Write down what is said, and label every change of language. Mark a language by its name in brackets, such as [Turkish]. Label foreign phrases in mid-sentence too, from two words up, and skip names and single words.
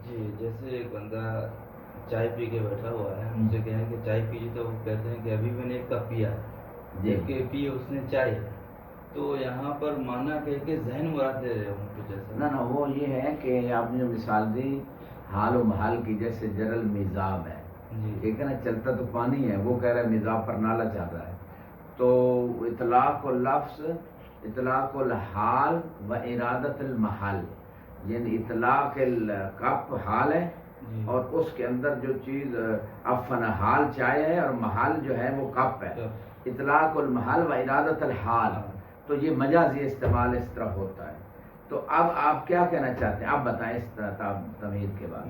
[Urdu] جی جیسے ایک بندہ چائے پی کے بیٹھا ہوا ہے, ہم سے کہیں کہ چائے پیجیے تو وہ کہتے ہیں کہ ابھی میں نے ایک کپ پیا ہے, جبکہ پی اس نے چائے. تو یہاں پر معنی کہہ کے ذہن مراد دے رہے ہوں کچھ ایسا. نہ وہ یہ ہے کہ آپ نے جو مثال دی حال و محال کی, جیسے جرل میزاب ہے ٹھیک ہے نا, چلتا تو پانی ہے, وہ کہہ رہا ہے میزاب پر نالا چل رہا ہے. تو [Arabic] اطلاق اللفظ اطلاق الحال و ارادت المحل, [Urdu] یعنی اطلاق الکپ حال ہے اور اس کے اندر جو چیز افن حال چائے ہے اور محل جو ہے وہ کپ ہے. [Arabic] اطلاق المحل و ارادت الحال, [Urdu] تو یہ مجازی استعمال اس طرح ہوتا ہے. تو اب آپ کیا کہنا چاہتے ہیں, آپ بتائیں اس طرح تمہید کے بعد.